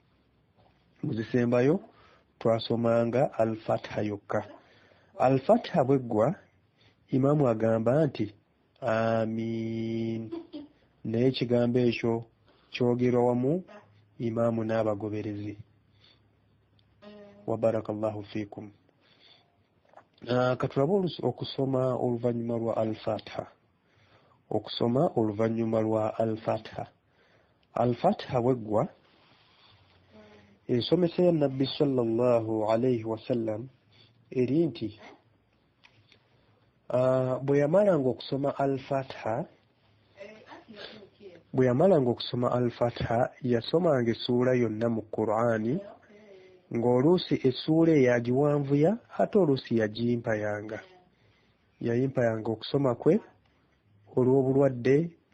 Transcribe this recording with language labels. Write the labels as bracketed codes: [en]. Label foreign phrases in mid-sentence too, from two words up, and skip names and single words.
[lg] Al-Fatiha bweggwa imaamu agamba nti amiin, naye ekigambo ekyo kyogerwa wamu imaamu n'abagoberezi. [ar] وبارك الله فيكم. [lg] Katulabe okusoma oluvannyuma lwa al-Fatiha. Al-Fatiha bweggwa ensomesa ya Nabbi [ar] صلى الله عليه وسلم [lg] eri nti bwe yamalanga okusoma al-Fatiha yasomanga essuula yonna mu Qur'ani, ng'oluusi essuula eyagiwanvuya ate oluusi yagimpayanga okusoma kwe olw'obulwadde,